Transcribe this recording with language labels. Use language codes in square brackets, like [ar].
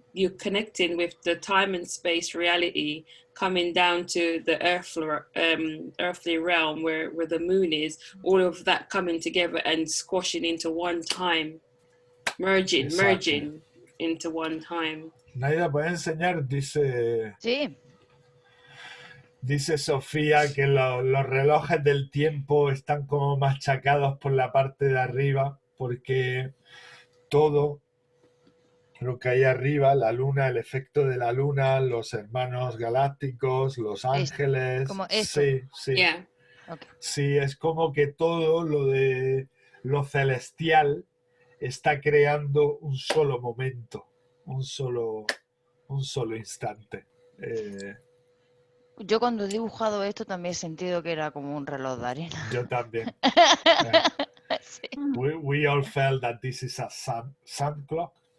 [en] You're connecting with the time and space reality, coming down to the earthly realm where the moon is. All of that coming together and squashing into one time, merging into one time. [es] Naida, ¿puedes enseñar? Dice, Sí. dice Sofía que los relojes del tiempo están como machacados por la parte de arriba, porque todo lo que hay arriba, la luna, el efecto de la luna, los hermanos galácticos, los ángeles. Como esto. Sí. [en] Yeah. Okay. [es] Sí, es como que todo lo de lo celestial está creando un solo momento, un solo instante. Yo cuando he dibujado esto también he sentido que era como un reloj de arena. Yo también. Sí. [en] We all felt that this is a sun clock.